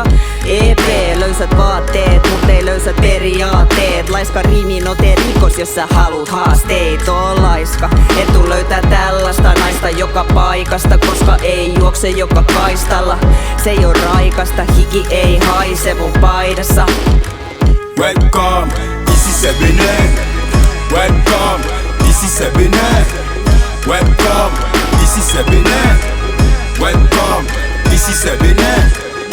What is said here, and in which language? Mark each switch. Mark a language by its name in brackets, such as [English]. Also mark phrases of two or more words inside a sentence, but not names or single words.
[Finnish] EP löysät vaatteet, mut ei löysät periaatteet. Laiska riminote rikos jos sä haluut haasteet. Oon laiska, etu löytää tällaista naista joka paikasta. Koska ei juokse joka kaistalla. Se ei oo raikasta, hiki ei haise mun paidassa. [English] Welcome, [French] ici c'est Bénin. Welcome, ici c'est Bénin. Welcome, ici c'est Bénin. Welcome, ici c'est Bénin.